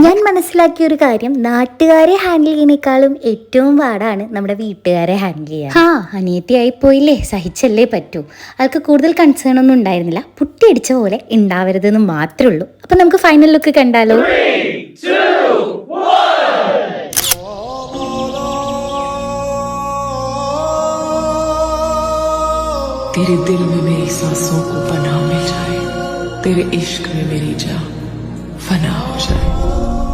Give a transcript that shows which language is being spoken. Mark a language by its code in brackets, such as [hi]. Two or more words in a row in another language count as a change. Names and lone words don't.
[ml] ഞാൻ മനസ്സിലാക്കിയ ഒരു കാര്യം, നാട്ടുകാരെ ഹാൻഡിൽ ചെയ്യുന്നേക്കാളും ഏറ്റവും പാടാണ് നമ്മുടെ വീട്ടുകാരെ ഹാൻഡിൽ ചെയ്യാൻ. അനിയത്തിയായി പോയില്ലേ, സഹിച്ചല്ലേ പറ്റൂ. ആൾക്ക് കൂടുതൽ കൺസേൺ ഒന്നും ഉണ്ടായിരുന്നില്ല, പുട്ടിയടിച്ച പോലെ ഉണ്ടാവരുതെന്ന് മാത്രമേ ഉള്ളൂ. അപ്പോൾ നമുക്ക് [en] final look [ml] കണ്ടാലോ? 3, 2, 1. [hi] तेरे दिल में मेरी सांसों को पनाह मिल जाए, तेरे इश्क में मेरी जान फना हो जाए.